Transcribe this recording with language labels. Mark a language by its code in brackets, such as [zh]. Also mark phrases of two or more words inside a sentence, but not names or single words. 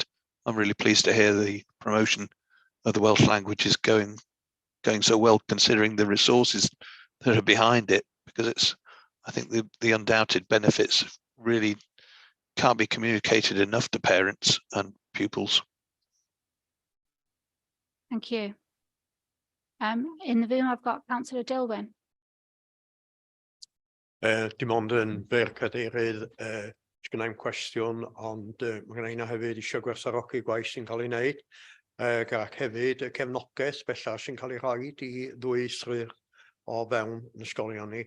[en] I'm really pleased to hear the promotion of the Welsh language is going so well, considering the resources that are behind it, because I think the undoubted benefits really can't be communicated enough to parents and pupils. Thank you. In the room, I've got Councillor Dilwyn. [cy] Dim ond yn fyr cadeirydd, sgynna i'm cwestiwn, ond mae gynna i hefyd eisiau gwerthfawrogi gwaith sy'n cael ei wneud, ac hefyd y cefnogaeth bellach sy'n cael ei rhoid i ddwyieithrwyr o fewn yn ysgolion ni.